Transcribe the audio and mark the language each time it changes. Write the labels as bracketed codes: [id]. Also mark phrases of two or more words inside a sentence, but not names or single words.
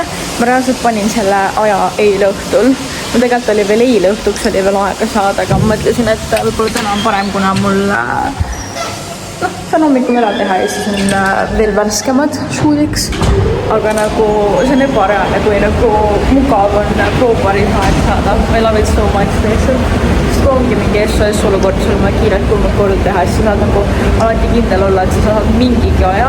[et] Ma reaalselt panin selle aja eile õhtul. Ma tegelikult oli veel eile õhtuks, oli veel aega saada, aga ma mõtlesin, et võib-olla täna on parem, kuna mul saan hommikul ära teha ja siis on veel värskemad shoot'iks. Aga nagu see on ebareaalne, kui nagu mugav on Probaaris aeg saada. [en] I love it so much lihtsalt. [et] Sest kui ongi mingi SOS olukord, sul on kiirelt kulmud korda teha, siis sa saad nagu alati kindel olla, et sa saad mingigi aja.